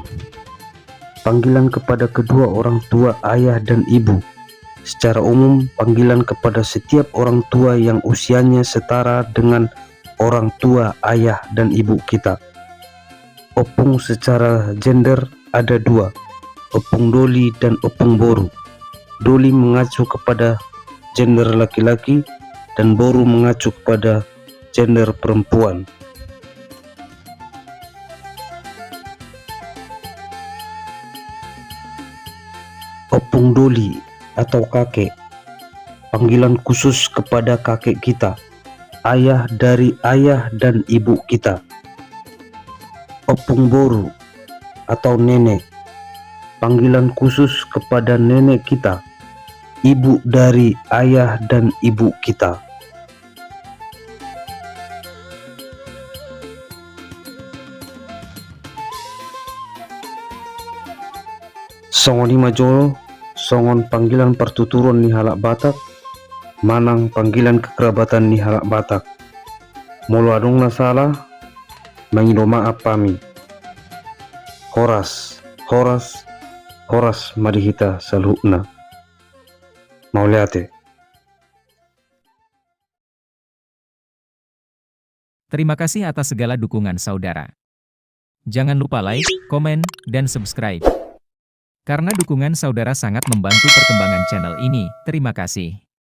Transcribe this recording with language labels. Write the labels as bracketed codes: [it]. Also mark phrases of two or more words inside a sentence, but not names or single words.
[id] Panggilan kepada kedua orang tua ayah dan ibu. Secara umum, panggilan kepada setiap orang tua yang usianya setara dengan orang tua ayah dan ibu kita. Opung secara gender ada dua, [bbc] opung doli [id] dan [bbc] opung boru. [id] Doli mengacu kepada gender laki-laki dan boru mengacu kepada gender perempuan. [bbc] Opung doli [id] atau kakek, panggilan khusus kepada kakek kita, ayah dari ayah dan ibu kita. [bbc] Opung boru [id] atau nenek, panggilan khusus kepada nenek kita, ibu dari ayah dan ibu kita. [bbc] Songon lima jolo, songon [id] panggilan pertuturan [bbc] ni halak Batak, manang [id] panggilan kekerabatan [bbc] ni halak Batak. Molo adong na salah, mangido maaf pami. Horas, horas, horas madihita saluhna. Mauliate. [id] Terima kasih atas segala dukungan saudara. Jangan lupa like, komen, dan subscribe. Karena dukungan saudara sangat membantu perkembangan channel ini. Terima kasih.